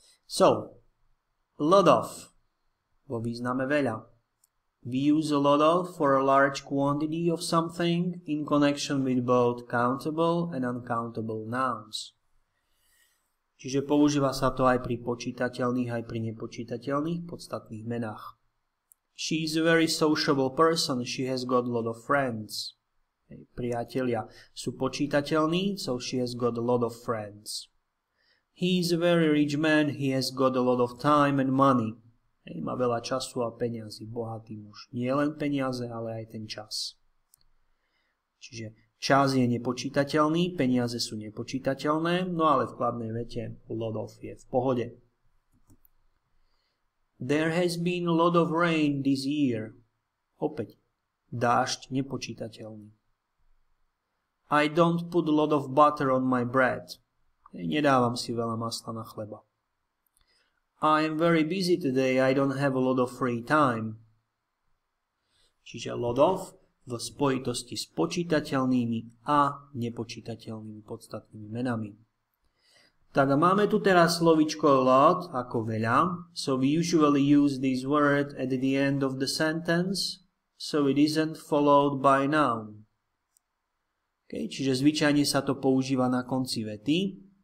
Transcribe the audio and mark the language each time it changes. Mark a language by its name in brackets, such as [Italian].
[English] So, a lot of [Slovak] vo význame veľa. [English] We use a lot of for a large quantity of something in connection with both countable and uncountable nouns. [Slovak] Čiže používa sa to aj pri počítateľných, aj pri nepočítateľných podstatných menách. [English] She is a very sociable person. She has got a lot of friends. [Slovak] Priatelia sú počítateľní, [English] so she has got a lot of friends. He is a very rich man. He has got a lot of time and money. [Slovak] Má veľa času a peniazy, bohatý muž. Nie len peniaze, ale aj ten čas. Čiže čas je nepočítateľný, peniaze sú nepočítateľné, no ale v kladnej vete lot of je v pohode. [English] There has been a lot of rain this year. [Slovak] Opäť, dážď nepočítateľný. [English] I don't put a lot of butter on my bread. [Slovak] Nedávam si veľa masla na chleba. [English] I am very busy today, I don't have a lot of free time. [Slovak] Čiže lot of v spojitosti s počítateľnými a nepočítateľnými podstatnými menami. Tak a máme tu teraz slovičko a lot ako veľa. [English] So we usually use this word at the end of the sentence, so it isn't followed by noun. [Slovak] Okay, čiže zvyčajne sa to používa na konci vety.